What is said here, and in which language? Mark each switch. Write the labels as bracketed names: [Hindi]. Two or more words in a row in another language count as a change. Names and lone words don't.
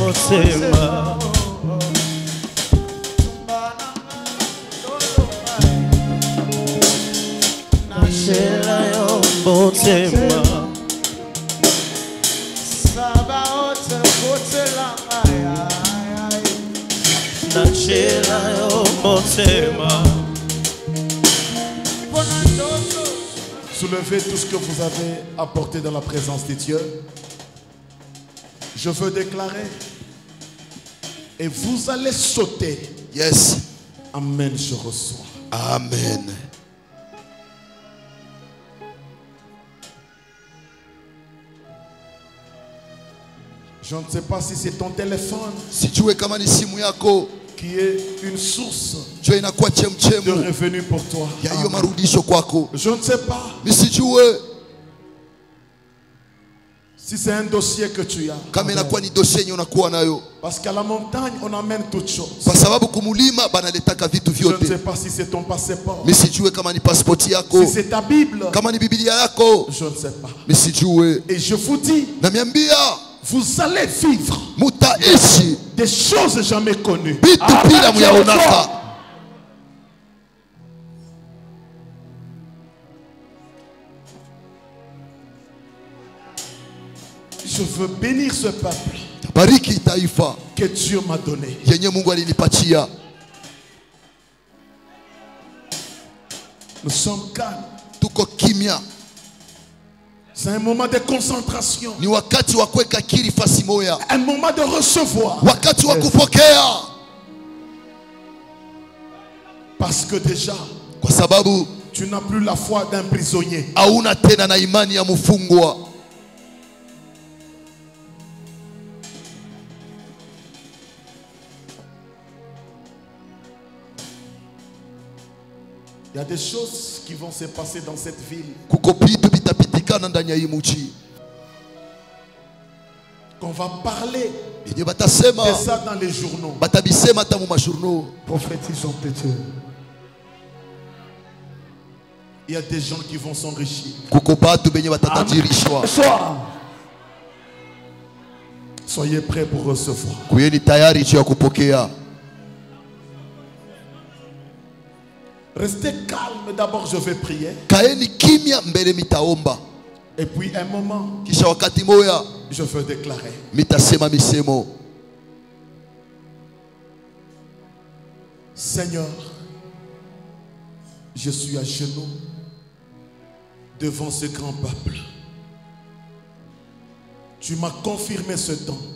[Lingala] motema Nashela yo motema Nashela yo motema. [French] Soulevez tout ce que vous avez apporté dans la présence de Dieu. Je veux déclarer. Et vous allez sauter. Yes. Amen, je reçois. Amen. Je ne sais pas si c'est ton téléphone [Swahili] Sijue kama ni simu yako [French] qui est une source [Swahili] ndio inakuwa [French] de [Swahili] chemchemu [French] revenus pour toi. [Swahili] ya hiyo Amen. marudisho kwako. [French] Je ne sais pas [Swahili] Misijue [French] si c'est un dossier que tu as. [Swahili] kama inakuwa ni dossier yenye unakuwa nayo, [French] Parce qu'à la montagne, on amène toutes choses. [Swahili] kwa sababu kumulima banaletaka vitu [French] Je ne sais [Swahili] vyote. [French] pas si c'est ton passeport. [Swahili] Misijue kama ni pasipoti yako, [French] Si c'est ta Bible. [Swahili] kama ni Biblia yako, [French] Je ne sais pas. [Swahili] misijue. [French] Et je vous dis, [Swahili] Namiambia [French] vous allez vivre [Swahili] mutaishi [French] des choses jamais connues. [Swahili] vitu bila muyaonaka. [French] Je veux bénir ce peuple [Swahili] Bariki taifa [French] que Dieu m'a donné. [Swahili] yenye Mungu alinipatia. [French] Nous sommes calmes. [Swahili] Tuko kimya, [French] C'est un moment de concentration. [Swahili] ni wakati wa kuweka akili fasi moya, [French] Un moment de recevoir. [Swahili] wakati wa kupokea, [French] Parce que déjà, [Swahili] kwa sababu [French] tu n'as plus la foi d'un prisonnier. [Swahili] hauna tena na imani ya mfungwa. [French] Il y a des choses qui vont se passer dans cette ville [Swahili] Kuko vitu vitapitikana ndani ya hii mji [French] qu'on va parler [Swahili] yenye batasema, [French] de ça dans les journaux. [Swahili] batabisema hata mu majournaux. [French] Prophétisons peut-être. Il y a des gens qui vont s'enrichir. [Swahili] Kuko batu benye batatajirishwa. [French] Sois. Soyez prêts pour recevoir. [Swahili] Kuyeni tayari juu ya kupokea. [French] Restez calme. D'abord, je vais prier. [Swahili] Kaeni kimya mbele mitaomba, [French] Et puis, un moment, [Swahili] kisha wakati moya [French] je veux déclarer. [Swahili] mitasema misemo. [French] Seigneur, je suis à genoux devant ce grand peuple. Tu m'as confirmé ce temps.